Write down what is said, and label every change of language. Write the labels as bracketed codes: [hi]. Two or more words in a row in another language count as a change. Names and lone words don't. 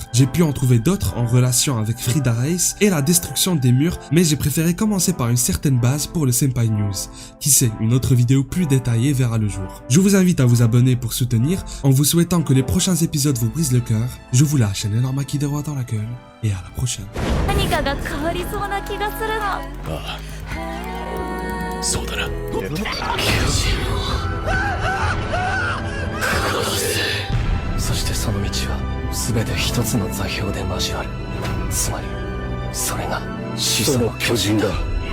[fr] J'ai pu en trouver d'autres en relation avec Frida Reis et la destruction des murs, mais j'ai préféré commencer par une certaine base pour le Senpai News. Qui sait, une autre vidéo plus détaillée verra le jour. Je vous invite à vous abonner pour soutenir, en vous souhaitant que les prochains épisodes vous brisent le cœur. Je vous lâche un énorme Akidewa dans la gueule, et à la prochaine. [ja] 何かが変わりそうな気がするの。ああそうだなそしてその道は全て一つの座標で交わる。つまりそれが始祖の巨人だ。